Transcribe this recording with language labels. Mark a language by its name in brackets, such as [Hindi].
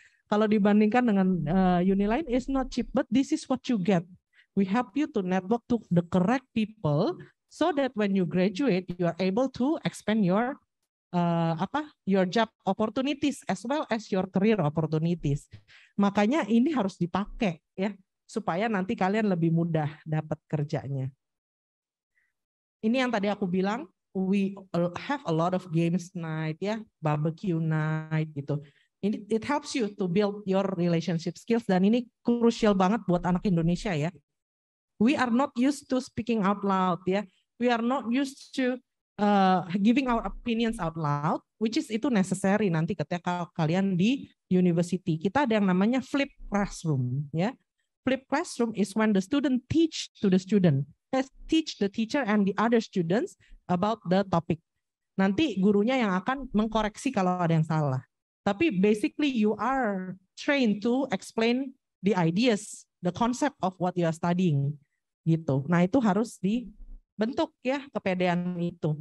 [Indonesian] Kalau dibandingkan dengan uni lain, [English] is not cheap, but this is what you get. We help you to network to the correct people so that when you graduate, you are able to expand your your job opportunities as well as your career opportunities. [Indonesian] Makanya ini harus dipakai ya supaya nanti kalian lebih mudah dapat kerjanya. Ini yang tadi aku bilang, [English] we have a lot of games night [Indonesian] ya, [English] barbecue night [Indonesian] gitu. [English] It helps you to build your relationship skills [Indonesian] dan ini krusial banget buat anak Indonesia ya. [English] We are not used to speaking out loud [Indonesian] ya. [English] We are not used to giving our opinions out loud, which is [Indonesian] itu [English] necessary [Indonesian] nanti ketika kalian di [English] university. [Indonesian] Kita ada yang namanya [English] flip classroom, [Indonesian] ya. [English] Flip classroom is when the student teach to the student, teach the teacher and the other students about the topic. [Indonesian] Nanti gurunya yang akan mengkoreksi kalau ada yang salah. Tapi [English] basically you are trained to explain the ideas, the concept of what you are studying, [Indonesian] gitu. Nah itu harus bentuk ya kepedean itu.